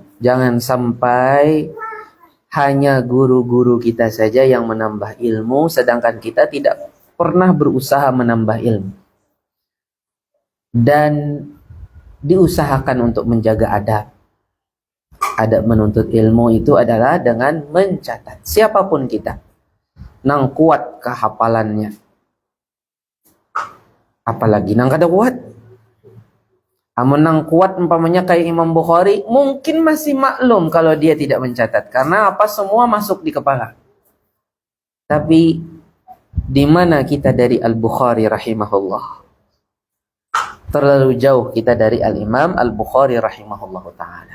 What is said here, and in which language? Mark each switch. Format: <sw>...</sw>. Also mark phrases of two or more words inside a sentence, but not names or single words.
<id>Jangan sampai hanya guru-guru kita saja yang menambah ilmu, sedangkan kita tidak pernah berusaha menambah ilmu. Dan diusahakan untuk menjaga adab. Adab menuntut ilmu itu adalah dengan mencatat. Siapapun kita,</id> <bjn>nang kuat kehafalannya. Apalagi nang kada kuat. Amun nang kuat umpamanya kayak Imam Bukhari,</bjn> <id>mungkin masih maklum kalau dia tidak mencatat. Karena apa? Semua masuk di kepala. Tapi di mana kita dari Al-Bukhari rahimahullah? Terlalu jauh kita dari Al-Imam Al-Bukhari</id> <ar>rahimahullah ta'ala.</ar>